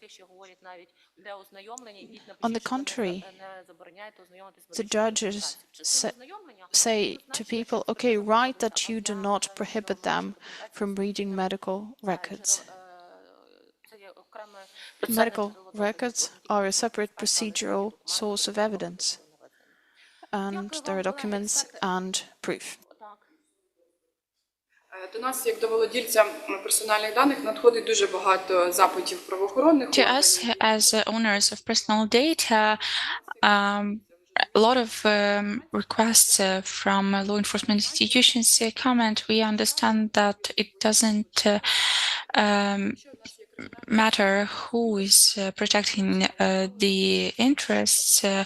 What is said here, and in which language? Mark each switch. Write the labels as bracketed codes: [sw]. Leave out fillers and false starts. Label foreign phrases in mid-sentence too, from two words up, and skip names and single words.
[en] On the contrary, the judges say to people, okay, write that you do not prohibit them from reading medical records. Medical records are a separate procedural source of evidence, and there are documents and proof. [uk] До нас, як до володільця персональних даних, надходить дуже багато запитів правоохоронних [en] To us, as owners of personal data, a lot of requests from law enforcement institutions comment. We understand that it doesn't matter who is protecting the interests